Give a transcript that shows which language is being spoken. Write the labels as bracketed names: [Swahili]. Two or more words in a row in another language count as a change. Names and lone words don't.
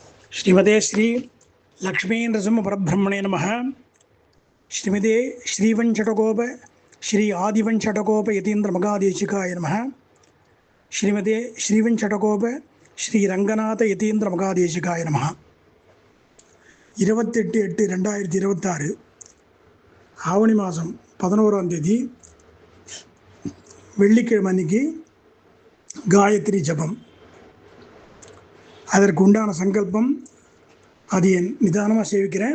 [Sanskrit] श्रीमते श्री लक्ष्मी नृसिंह परब्रह्मणे नमः। श्रीमते श्रीवंशटकोप श्री आदिवंशटकोप यतीन्द्र मगादेशिकाय नमः। श्रीमते श्रीवंशटकोप श्री रंगनाथ यतीन्द्र मगादेशिकाय नमः। [Tamil] 28/8/2026 ஆவணி மாதம் 11ஆம் தேதி வெள்ளிக்கிழமை அன்னைக்கு காயத்ரி ஜபம். அதற்கு உண்டான சங்கல்பம் அது என் நிதானமாக சேவிக்கிறேன்.